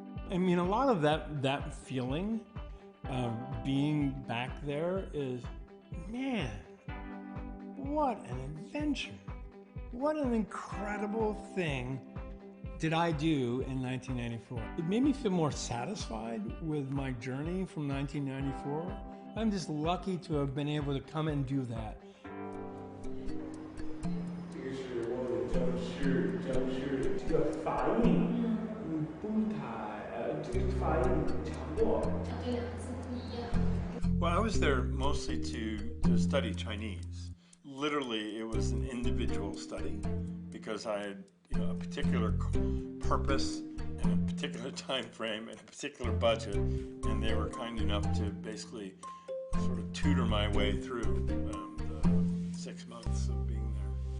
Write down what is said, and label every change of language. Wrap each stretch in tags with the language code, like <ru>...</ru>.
<en>I mean, a lot of that feeling of being back there is, man, what an adventure. What an incredible thing did I do in 1994. It made me feel more satisfied with my journey from 1994. I'm just lucky to have been able to come and do that.</en> <zh>这个是我的正式这个发音，不太这个发音差不多。这两个字不一样。</zh> <en>Well, I was there mostly to study Chinese. Literally, it was an individual study because I had a particular purpose and a particular time frame and a particular budget, and they were kind enough to basically sort of tutor my way through the 6 months of being there.</en>